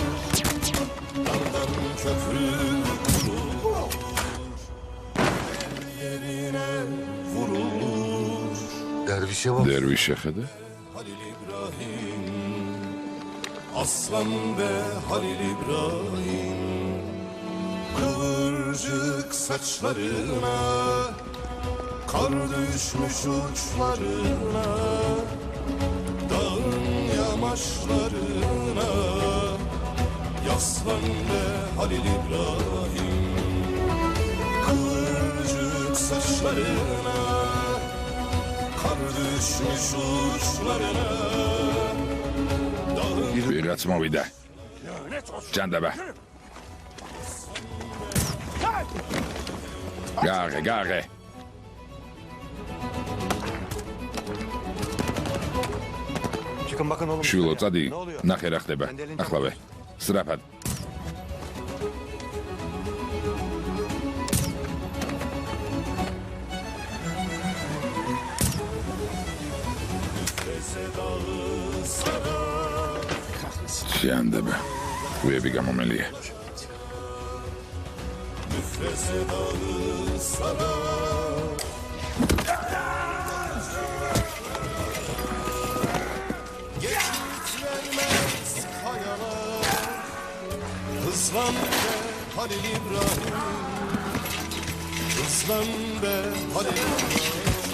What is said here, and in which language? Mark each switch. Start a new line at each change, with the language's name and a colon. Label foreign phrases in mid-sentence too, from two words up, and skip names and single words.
Turkish: Daldan köprü kurulur, yerine vurulur. Dervişe bak.
Georgian: დერვიშ შეხედე?
Turkish: Halil İbrahim, aslan be Halil İbrahim. Kıvırcık saçlarına, kar düşmüş uçlarına, dağın yamaçlarına. Yaslan be Halil İbrahim, kıvırcık saçlarına, kar düşmüş uçlarına.
Georgian: ვიღაც მოვიდა. ჯანდაბა. გააღე.
Turkish: Çıkın bakın oğlum.
Georgian: შვილო, წადი.
Turkish: Ne oluyor?
Georgian: ნახე რა ხდება. ახლავე. სწრაფად. ჯანდაბა. ვიები გამომელია.
Turkish: Müfreze dağı sarar. Geçit vermez kayalar. Hızlan be Halil İbrahim, hızlan be Halil İbrahim.